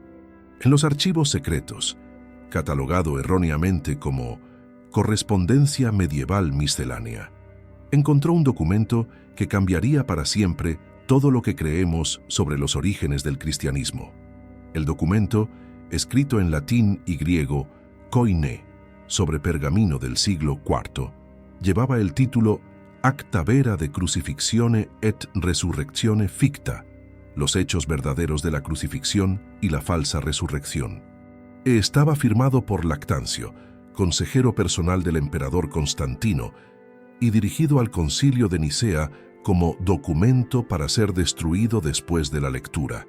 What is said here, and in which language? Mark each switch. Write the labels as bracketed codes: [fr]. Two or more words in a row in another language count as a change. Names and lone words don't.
[es] En los archivos secretos, catalogado erróneamente como Correspondencia Medieval Miscelánea, encontró un documento que cambiaría para siempre todo lo que creemos sobre los orígenes del cristianismo. El documento, escrito en latín y griego, koiné, sobre pergamino del siglo IV, llevaba el título Acta vera de crucifixione et resurrectione ficta, los hechos verdaderos de la crucifixión y la falsa resurrección. Estaba firmado por Lactancio, consejero personal del emperador Constantino, y dirigido al Concilio de Nicea como documento para ser destruido después de la lectura.